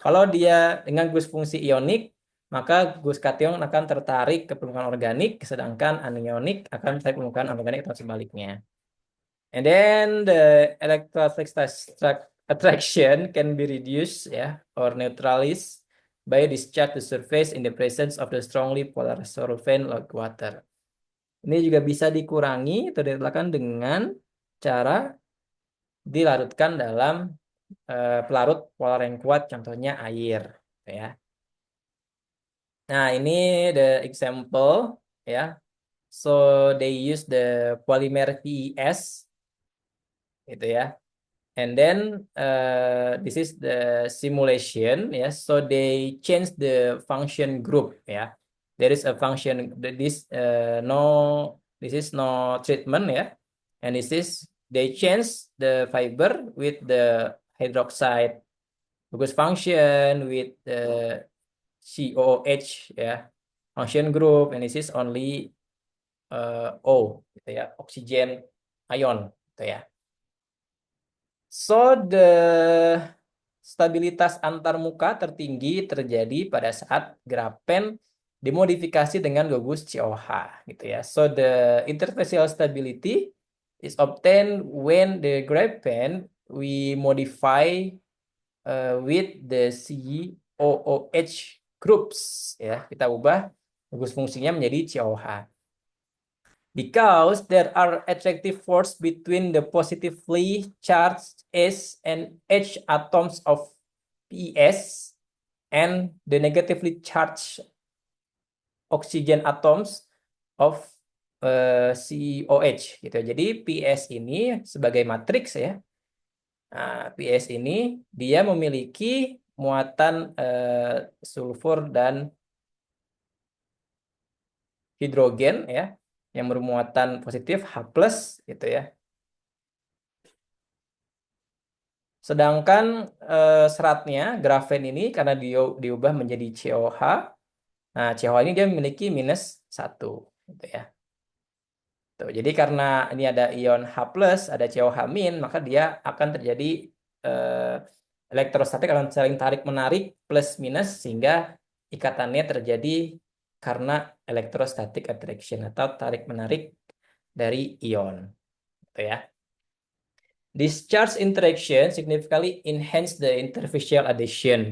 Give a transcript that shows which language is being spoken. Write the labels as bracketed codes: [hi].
[id] Kalau dia dengan gus fungsi ionik, maka gus kation akan tertarik ke permukaan organik, sedangkan anionic akan tertarik ke permukaan organik atau sebaliknya. [en] And then the electrostatic attraction can be reduced ya or neutralized by discharge to surface in the presence of the strongly polar solvent like water. [id] Ini juga bisa dikurangi atau diletakkan dengan cara dilarutkan dalam pelarut polar yang kuat, contohnya air ya. Nah, ini [en] the example ya. So they use the polymer PES [id] gitu ya. [en] And then this is the simulation ya. So they change the function group ya. There is a function this is no treatment ya. And this is they change the fiber with the hydroxide because function with the COOH ya. Function group and this is only O [id] gitu ya. [en] Oxygen ion [id] gitu ya. [en] So the [id] stabilitas antar muka tertinggi terjadi pada saat grafen dimodifikasi dengan gugus COH gitu ya. [en] So the interfacial stability is obtained when the graphene we modify with the COOH groups ya. [id] Kita ubah gugus fungsinya menjadi COH. [en] Because there are attractive force between the positively charged S and H atoms of PS and the negatively charged oxygen atoms of COH gitu. [id] Jadi PS ini sebagai matriks ya. Nah, PS ini dia memiliki muatan sulfur dan hidrogen ya yang bermuatan positif H+ gitu ya. Sedangkan seratnya grafen ini karena dia diubah menjadi COH. Nah, COH ini dia memiliki -1 gitu ya. Tuh, jadi karena ini ada ion H plus, ada COH min, maka dia akan terjadi eh, elektrostatik akan saling tarik menarik plus minus sehingga ikatannya terjadi karena electrostatic attraction atau tarik menarik dari ion, gitu ya. [en] This charge interaction significantly enhance the interfacial adhesion.